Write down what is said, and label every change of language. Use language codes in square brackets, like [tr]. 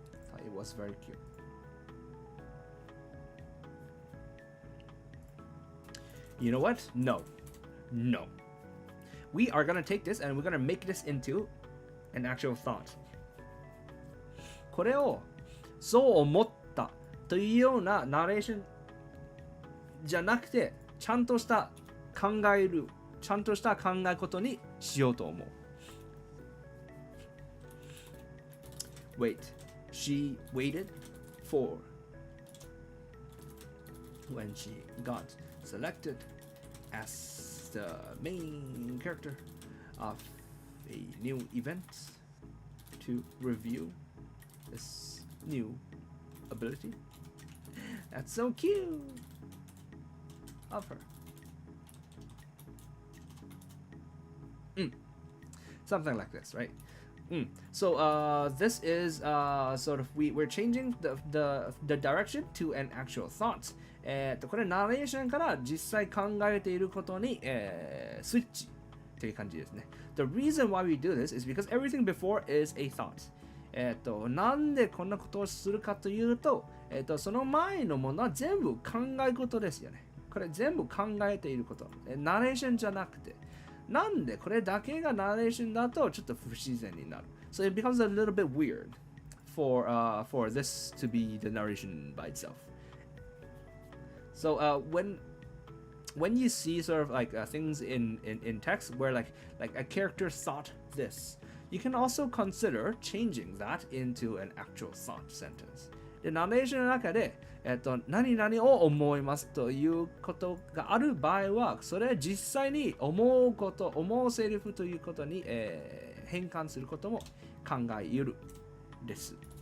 [en] Thought it was very cute. You know what? No. We are gonna take this and we're gonna make this into an actual thought. これを [ja] そう思ったというようなナレーションじゃなくて、ちゃんとした考えことにしようと思う。 [en] Wait, she waited for when she got selected as the main character of a new event to review this new ability. That's so cute of her. Something like this, right? So this is sort of we're changing the direction to an actual thought. [ja] これナレーションから実際考えていることに、スイッチという感じですね。 [en] The reason why we do this is because everything before is a thought. [ja] なんでこんなことをするかというと、その前のものは全部考え事ですよね。これ全部考えていること。ナレーションじゃなくて。なんでこれだけがナレーションだとちょっと不自然になる。 [en] So it becomes a little bit weird for this to be the narration by itself. So when you see sort of like things in text where like a character thought this, you can also consider changing that into an actual thought sentence. [ja] で、ナレーションの中で、何々を思いますということがある場合は、それ実際に思うセリフということに、変換することも考えゆるです。